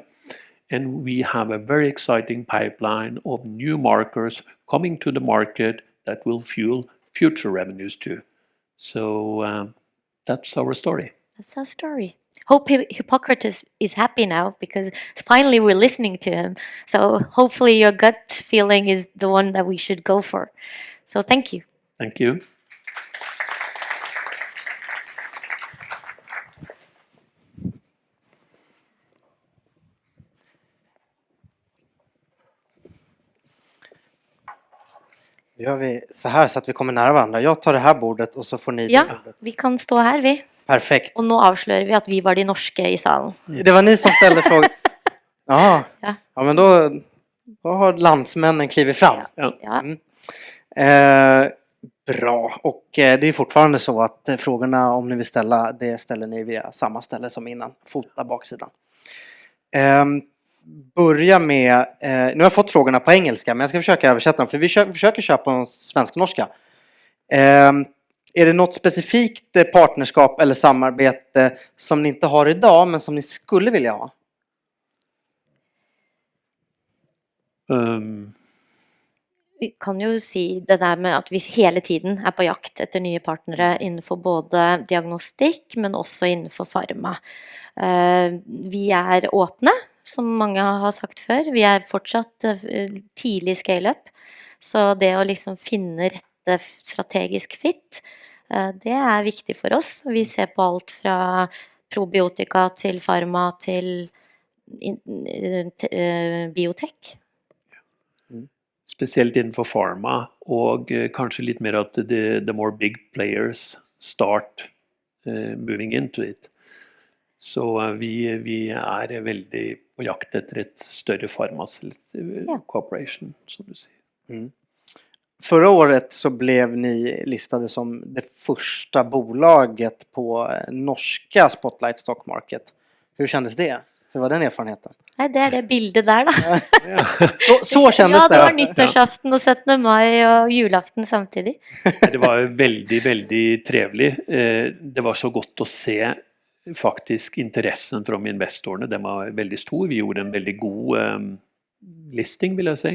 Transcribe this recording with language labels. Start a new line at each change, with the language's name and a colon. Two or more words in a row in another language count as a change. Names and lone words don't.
English: And we have a very exciting pipeline of new markers coming to the market that will fuel future revenues too. So that's our story. That's our story. Hope Hippocrates is happy now because finally we're listening to him. So hopefully your gut feeling is the one that we should go for. So thank you. Thank you.
Swedish: Då gör vi så här så att vi kommer nära varandra. Jag tar det här bordet och så får ni det
Norwegian: Ja,
Swedish: bordet.
Norwegian: vi kan stå her, vi. Perfekt. Og nå avslører vi at vi var de norske i salen.
Swedish: Det var ni som ställde frågan. Ja. Ja. Ja, men då har landsmännen klivit fram. Ja. Bra. Och det är fortfarande så att frågorna om ni vill ställa, det ställer ni via samma ställe som innan. Fota baksidan. Börja med, nu har jag fått frågorna på engelska, men jag ska försöka översätta dem. För vi försöker köra på svensk-norska. Är det något specifikt partnerskap eller samarbete som ni inte har idag, men som ni skulle vilja ha?
Norwegian: Vi kan jo si det der med at vi hele tiden er på jakt etter nye partnere innenfor både diagnostikk, men også innenfor farma. Vi er åpne, som mange har sagt før. Vi er fortsatt tidlig scale-up, så det å liksom finne rette strategisk fit, det er viktig for oss. Vi ser på alt fra probiotika til farma til biotek. Spesielt innenfor pharma, og kanskje litt mer
English: at the more big players start moving into it.
Norwegian: Så vi er veldig på jakt etter et større cooperation, som du sier.
Swedish: Förra året så blev ni listade som det första bolaget på norska Spotlight Stock Market. Hur kändes det? Hur var den erfarenheten?
Norwegian: Nei, det er det bildet der, da.
Swedish: Så kändes det.
Norwegian: Ja, det var nyttårsaften og 17. mai og julaften samtidig. Det var veldig, veldig trevlig. Det var så godt å se faktisk interessen fra investorene. Den var veldig stor. Vi gjorde en veldig god listing, vil jeg si.